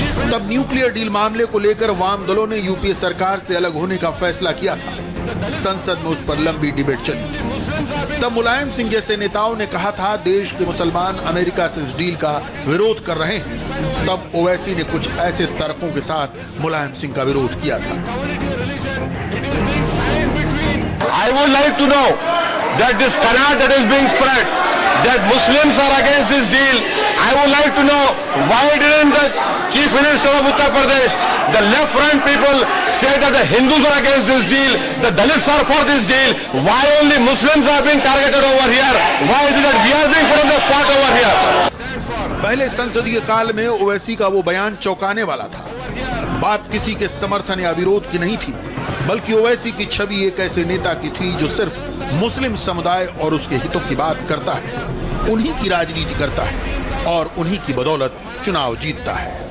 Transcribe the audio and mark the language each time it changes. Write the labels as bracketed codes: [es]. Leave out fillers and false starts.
[hi] तब nuclear deal मामले को लेकर वाम दलों ने यूपीए सरकार से अलग होने का फैसला किया था। संसद में उस पर लंबी डिबेट चली। तब मुलायम सिंह जैसे नेताओं ने कहा था देश के मुसलमान अमेरिका से इस डील का विरोध कर रहे हैं। तब ओवैसी ने कुछ ऐसे तर्कों के साथ मुलायम सिंह का विरोध किया था। [en] I would like to know that this canard that is being spread, that Muslims are against this deal. I would like to know why didn't the Chief Minister of Uttar Pradesh, the left front people say that the Hindus are against this deal, the Dalits are for this deal. Why only Muslims are being targeted over here? Why is it that we are being put on the spot over here? [hi] पहले संसदीय काल में ओवैसी का वो बयान चौंकाने वाला था। बात किसी के समर्थन या विरोध की नहीं थी, बल्कि ओवैसी की छवि एक ऐसे नेता की थी जो सिर्फ मुस्लिम समुदाय और उसके हितों की बात करता है, उन्हीं की राजनीति करता है और उन्हीं की बदौलत चुनाव जीतता है।